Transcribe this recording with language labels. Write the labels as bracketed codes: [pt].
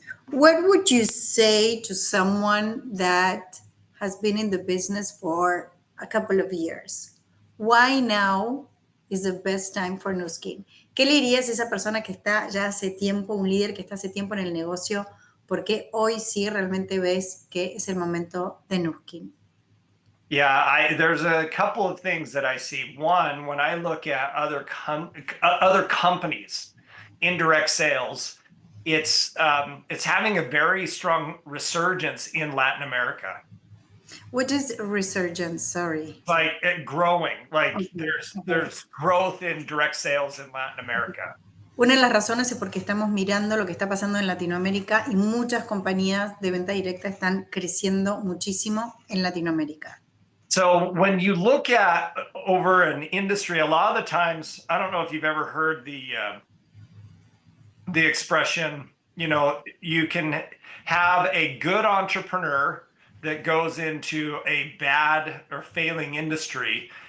[en] What would you say to someone that has been in the business for a couple of years? Why now is the best time for Nuskin? [es] ¿Qué le dirías a esa persona que está ya hace tiempo, un líder que está hace tiempo en el negocio? Porque hoy sí realmente ves que es el momento de Nuskin. [en] Yeah, there's a couple of things that I see. One, when I look at other companies, indirect sales, it's having a very strong resurgence in Latin America. What is resurgence? Sorry. Like growing, like Okay. there's growth in direct sales in Latin America. [es] Una de las razones es porque estamos mirando lo que está pasando en Latinoamérica y muchas compañías de venta directa están creciendo muchísimo en Latinoamérica. [en] So when you look at over an industry, a lot of the times, I don't know if you've ever heard the expression, you can have a good entrepreneur that goes into a bad or failing industry.